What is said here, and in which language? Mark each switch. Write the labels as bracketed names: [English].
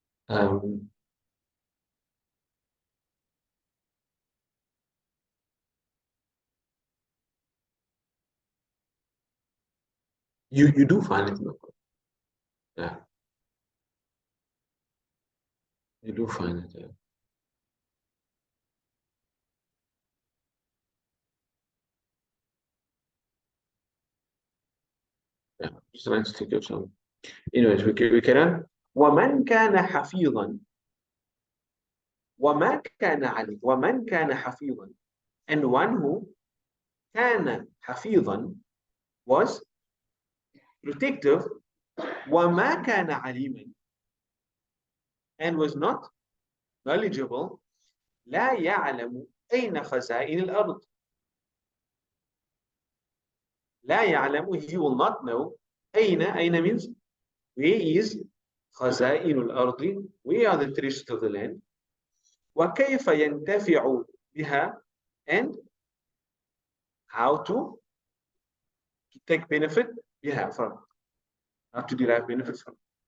[English] Um, you do find it, yeah. You do find it, yeah. Yeah, just trying to take your time. Anyways, we can. [Arabic] ومن كان حفيظا وما كان علي ومن كان حفيظا, [English] and one who [Arabic] كان حفيظا [English] was protective, [Arabic] وما كان عليما, [English] and was not knowledgeable, [Arabic] لا يعلم أين خزائن الأرض. لا يعلم, [English] he will not know. أين means where is [Arabic] خزائن الأرض, [English] where are the treasures of the land. [Arabic] وكيف ينتفع بها, [English] and how to take benefit from it, how to derive benefits from it.